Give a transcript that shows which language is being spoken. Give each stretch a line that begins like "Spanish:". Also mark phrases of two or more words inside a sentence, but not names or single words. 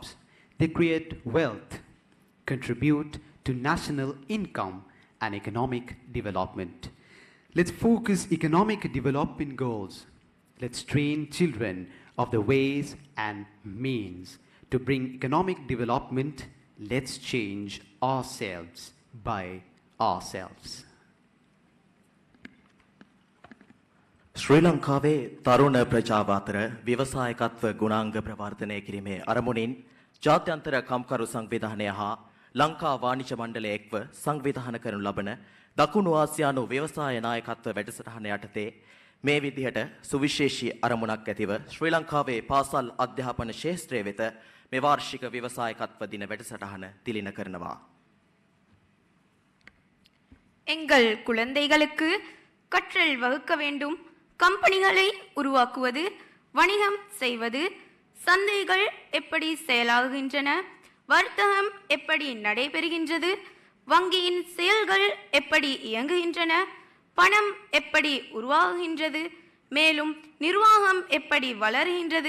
English: They create wealth, contribute to national income and economic development. Let's focus economic development goals. Let's train children of the ways and means to bring economic development. Let's change ourselves by ourselves.
Sinhala: ශ්‍රී ලංකාවේ තරුණ ප්‍රජාව අතර ව්‍යවසායකත්ව ගුණාංග ප්‍රවර්ධනය කිරීමේ අරමුණින් ජාත්‍යන්තර කම්කරු සංවිධානය හා ලංකා වාණිජ මණ්ඩලය එක්ව සංවිධානය කරනු ලබන දකුණු ආසියානු ව්‍යවසාය නායකත්ව වැඩසටහන යටතේ මේ විදිහට සුවිශේෂී අරමුණක් ඇතිව ශ්‍රී ලංකාවේ පාසල් අධ්‍යාපන ශාස්ත්‍රය වෙත මේ වාර්ෂික ව්‍යවසායකත්ව දින වැඩසටහන තිලින කරනවා.
Tamil: எங்கள் குழந்தைகளுக்கு கற்றல் வகுக்க வேண்டும் கம்பெனிகளை உருவாக்குவது வணிகம் செய்வது சந்தைகள் எப்படி செயலாகுகின்றன வர்த்தகம் எப்படி நடைபெறுகின்றது வங்கியின் செயல்கள் எப்படி இயங்குகின்றன பணம் எப்படி உருவாகுகின்றது மேலும் நிர்வாகம் எப்படி வளர்கின்றது